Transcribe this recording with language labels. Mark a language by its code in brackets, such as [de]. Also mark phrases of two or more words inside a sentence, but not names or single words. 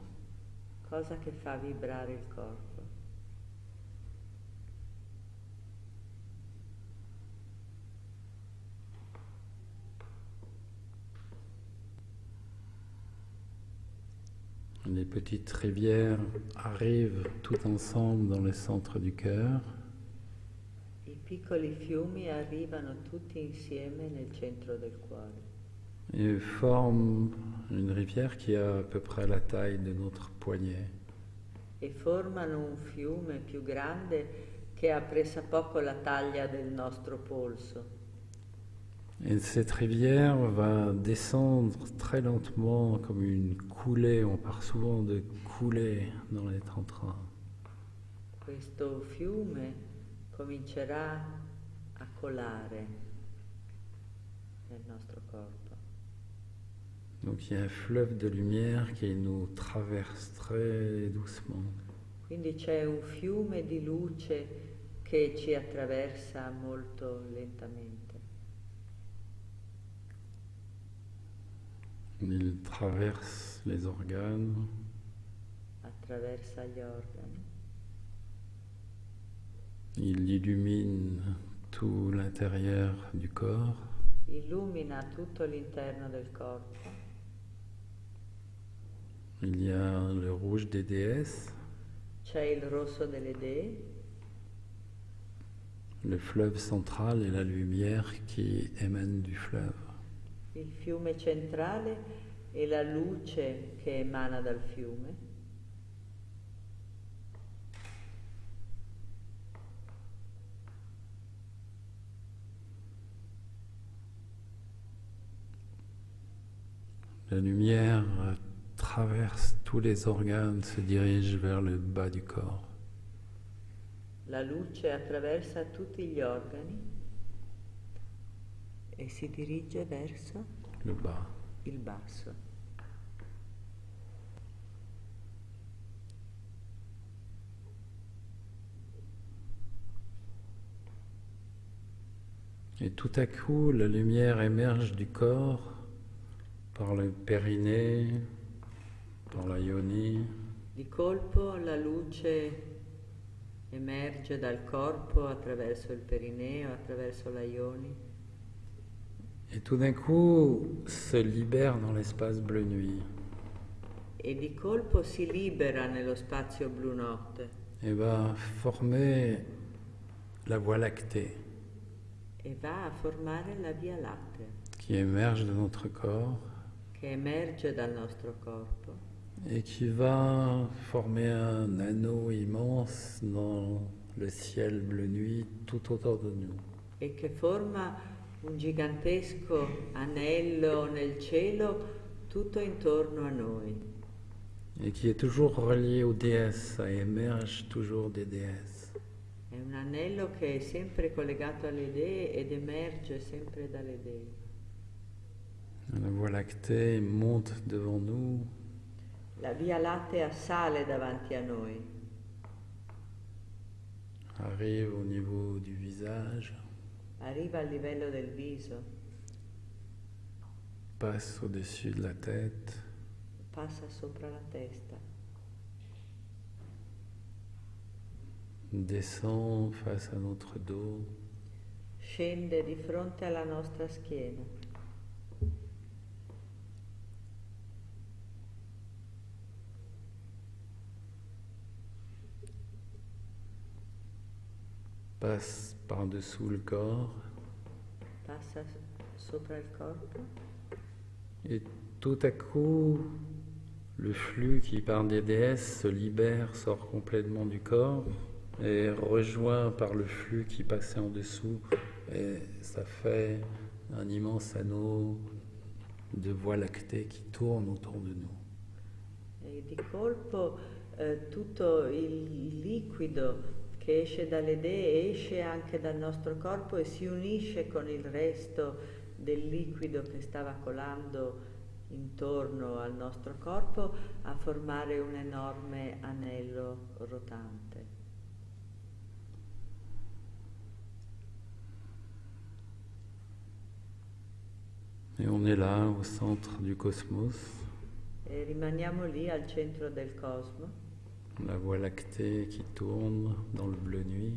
[it] cosa che fa vibrare il corpo. [fr] Les petites rivières arrivent tout ensemble dans le centre du cœur. [it] I piccoli fiumi arrivano tutti insieme nel centro del cuore [fr] Et forment une rivière qui a à peu près la taille de notre poignet. [it] e formano un fiume più grande che ha pressappoco la taglia del nostro polso. [fr] Et cette rivière va descendre très lentement comme une coulée. On parle souvent de coulée dans les tantras. [it] Questo fiume comincerà a colare nel nostro corpo. [fr] Donc il y a un fleuve de lumière qui nous traverse très doucement. [it] Quindi c'è un fiume di luce che ci attraversa molto lentamente. [fr] Il traverse les organes, [it] Attraversa gli organi, [fr] il illumine tout l'intérieur du corps. [it] illumina tutto l'interno del corpo. [fr] Il y a le rouge des déesses, [it] C'è il rosso delle dee, [fr] le fleuve central et la lumière qui émane du fleuve. [it] il fiume centrale e la luce che emana dal fiume. [fr] La lumière traverse tous les organes, se dirige vers le bas du corps. [it] La luce attraversa tutti gli organi e si dirige verso [fr] Le bas. [it] il basso. [fr] Et tout à coup, la lumière émerge du corps par le périnée, par la yoni, [it] Di colpo la luce emerge dal corpo attraverso il perineo, attraverso la ioni [fr] et tout d'un coup se libère dans l'espace bleu nuit [it] e di colpo si libera nello spazio blu notte [fr] et va former la Voie lactée [it] e va a formare la Via Lattea [fr] qui émerge de notre corps [it] che emerge dal nostro corpo [fr] et qui va former un anneau immense dans le ciel bleu nuit tout autour de nous. [it] e che forma un gigantesco anello nel cielo tutto intorno a noi [fr] Et qui est toujours relié aux déesses, ça émerge toujours des déesses. [it] è un anello che è sempre collegato alle dee ed emerge sempre dalle dee. [fr] La Voie lactée monte devant nous [it] La Via Lattea sale davanti a noi, [fr] arrive au niveau du visage, [it] arriva al livello del viso, [fr] passe au-dessus de la tête, [it] passa sopra la testa, [fr] descend face à notre dos, [it] scende di fronte alla nostra schiena, [fr] passe par-dessous le corps [it] passa sopra il corpo [fr] et tout à coup le flux qui part des déesses se libère, sort complètement du corps et est rejoint par le flux qui passait en dessous et ça fait un immense anneau de Voie lactée qui tourne autour de nous. [it] e di colpo tutto il liquido che esce dalle dee esce anche dal nostro corpo e si unisce con il resto del liquido che stava colando intorno al nostro corpo a formare un enorme anello rotante. [fr] Et on est là au centre du cosmos, [it] E rimaniamo lì al centro del cosmo, [fr] la Voie lactée qui tourne dans le bleu nuit.